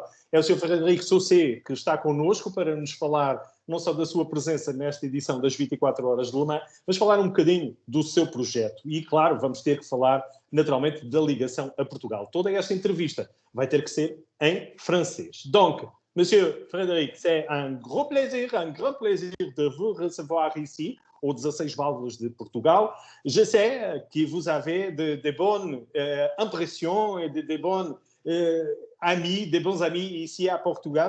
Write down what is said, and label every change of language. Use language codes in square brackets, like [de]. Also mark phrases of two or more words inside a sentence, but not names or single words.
[pt] É o Sr. Frederico Saussé, que está connosco para nos falar não só da sua presença nesta edição das 24 Horas de Le Mans, mas falar um bocadinho do seu projeto. E, claro, vamos ter que falar, naturalmente, da ligação a Portugal. Toda esta entrevista vai ter que ser em francês. [fr] Donc, Monsieur Frédéric, c'est un grand plaisir de vous recevoir ici aux 16 Válvulas de Portugal. Je sais que vous avez de bonnes impressions et de bonnes amis, des bons amis ici à Portugal.